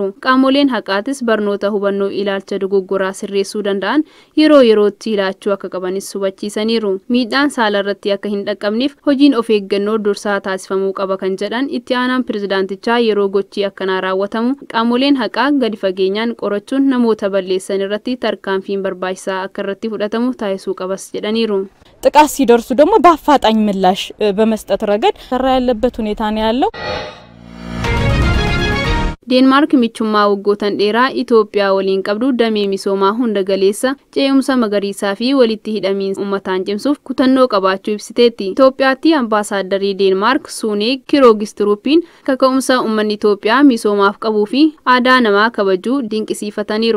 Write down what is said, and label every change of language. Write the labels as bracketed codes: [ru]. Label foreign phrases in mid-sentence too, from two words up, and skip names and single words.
[om] Qaamoleen haqaatis barnoota hubannoo ilaalcha dogoggoraa sirreessuu danda'an yeroo yerootti ilaachuu akka qabanis hubachiisaniiru. Miidhaan saalarratti akka hin dhaqqabneef hojiin of eeggannoo dursaa taasifamuu qaba kan jedhan itti aanaan pirezidaantichaa yeroo gochii akkanaa raawwatamu qaamoleen haqaa gadi fageenyaan qorachuun namoota balleessan irratti tarkaanfiin barbaachisaa akka irratti fudhatamu taasisuu qabas jedhaniiru. [am] ጥቃት ሲደርሱ ደግሞ በአፋጣኝ ምላሽ በመስጠት ረገድ ሰራ ያለበት ሁኔታ ነው ያለው። [om] Denmark michummaa waggoottan dheeraa Itoophiyaa waliin qabdu damee misoomaa hunda galeessa ce'umsa magariisaa fi walitti hidhamiinsa uummataan cimsuuf kutannoo qabaachuu ibsiteetti. Itoophiyaatti ambaasaaddarii Denmark Suunee Kiroogistruupiin kaka'umsa uummanni Itoophiyaa misoomaaf qabuu fi aadaa namaa kabajuu dinqisiifataniiru.